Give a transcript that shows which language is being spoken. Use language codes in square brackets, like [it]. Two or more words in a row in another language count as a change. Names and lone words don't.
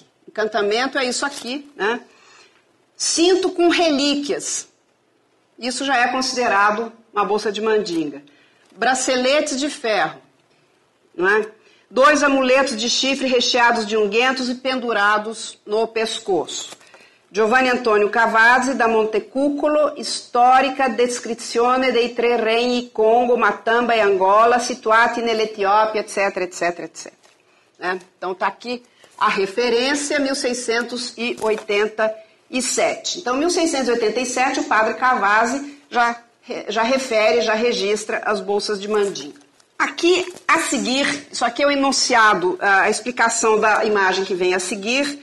[pt] Encantamento é isso aqui, né? Cinto com relíquias. Isso já é considerado uma bolsa de Mandinga. Braceletes de ferro, não é? 2 amuletos de chifre recheados de unguentos e pendurados no pescoço. [it] Giovanni Antonio Cavazzi, da Montecuccolo, Storica descrizione dei 3 regni Congo, Matamba e Angola, situati nell'Etiópia, [pt] etc, etc, etc. Né? Então está aqui a referência, 1687. Então, em 1687, o padre Cavazzi já refere, já registra as bolsas de Mandinga. Aqui, a seguir, isso aqui é o enunciado, a explicação da imagem que vem a seguir.